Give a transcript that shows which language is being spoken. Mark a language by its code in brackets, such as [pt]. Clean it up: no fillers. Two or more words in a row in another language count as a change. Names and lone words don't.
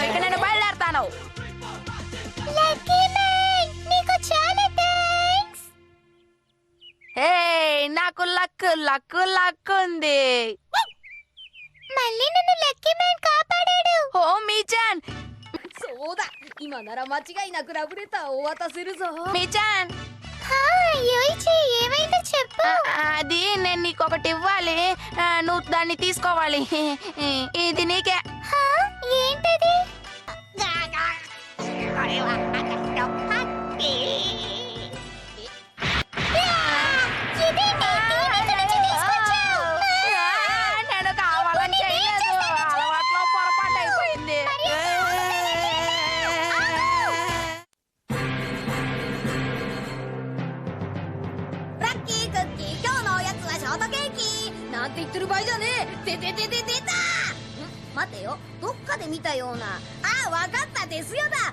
[te] ఇక నేను బయలుదేరతాను. హే, నాకు లక్ ఉంది. మళ్ళీ నన్ను లక్కీ మ్యాన్ కాపాడాడు. ఓ మీచాన్, [ja] そうだ今なら間違いなくラブレターをお渡しするぞ [te] మీచాన్. యోయిచి ఏమైందో చెప్పు. అది నేను నీకు ఒకటి ఇవ్వాలి. నువ్వు దాన్ని తీసుకోవాలి. ఇది నీకే. ఏంటది? నేను కావాలని చేయలేదు, అలవాట్లో పొరపాటు అయిపోయింది. [ja] ラッキーってる場合じゃねえ。出た。待てよ、どっかで見たような。あ、わかった、ですよだ。